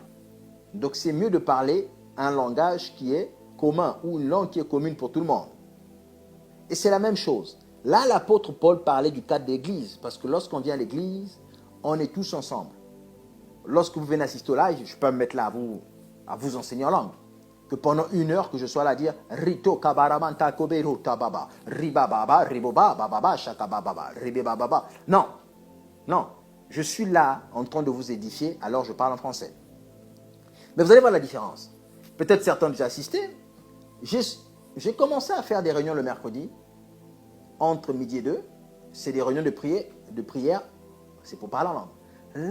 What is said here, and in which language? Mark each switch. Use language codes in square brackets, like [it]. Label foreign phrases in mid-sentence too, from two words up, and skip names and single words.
[fr] Donc c'est mieux de parler un langage qui est commun ou une langue qui est commune pour tout le monde. Et c'est la même chose. Là, l'apôtre Paul parlait du cadre d'église, parce que lorsqu'on vient à l'église, on est tous ensemble. Lorsque vous venez assister au live, je peux me mettre là à vous enseigner en langue. Que pendant 1 heure, que je sois là à dire Rito kabaramanta kobero tababa, ribababa, riboba, bababa, shakabababa, ribebababa. Non, non. Je suis là en train de vous édifier, alors je parle en français. Mais vous allez voir la différence. Peut-être certains ont déjà assisté. J'ai commencé à faire des réunions le mercredi, entre midi et 2. C'est des réunions de prière, c'est pour parler en langue.